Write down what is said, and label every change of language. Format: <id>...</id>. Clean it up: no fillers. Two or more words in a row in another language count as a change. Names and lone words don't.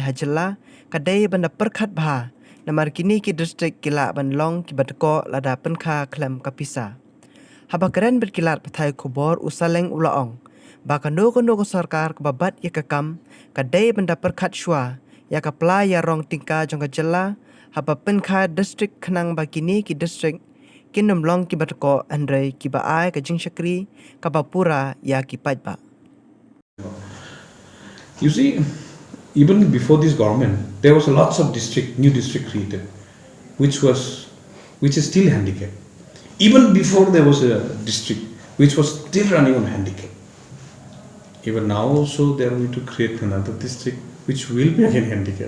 <kha>hajala kadai banda perkhat bha namar kini ki district kila ban long ki batko lada pen kha khlem kapisa habakaren berkilat pathai khobor usaleng ulaong baka no ko sarkar ka babat yakakam kadai banda perkhat shwa yakapla ya rong tingka jongka jala haba penkha district khnang bakini ki district kinum long ki batko andre ki ba ai ka jingshakri ka bapura ya ki pajba.</kha> <en>You see, even before this government, there was lots of new district created, which is still handicapped. Even before there was a district which was still running on handicap. Even now also they are going to create another district which will be again handicapped.</en>